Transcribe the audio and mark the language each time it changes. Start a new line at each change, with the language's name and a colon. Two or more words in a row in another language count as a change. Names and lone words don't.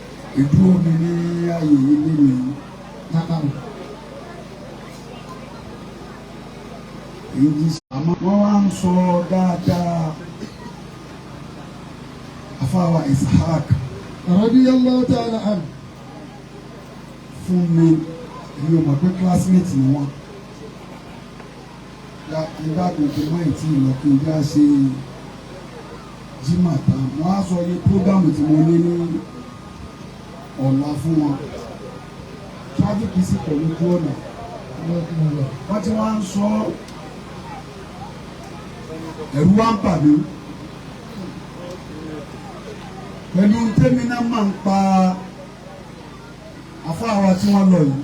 Yoruba: ìdúró mi ní ààyè ilé mi náà. Èyí àmọ́ wọ́n wá ń sọ dáadáa afáwa Ishaq
Arabic: رضي الله تعالى عنه
Yoruba: fún mi èmi ò mọ̀ pé classmate ni wọ́n nígbà tó ti mọ́ ìtì ìlọ kí n já ṣe jimá tán wọ́n á sọ iye program tí mo ní ní ọ̀la fún wọn traffic sì pẹ̀lú ojú ọ̀nà wọ́n ti wá ń sọ ẹ̀rù wá ń bà mí pẹ̀lú tẹ́mi náà máa ń pa afáwa tí wọ́n lọ yìí.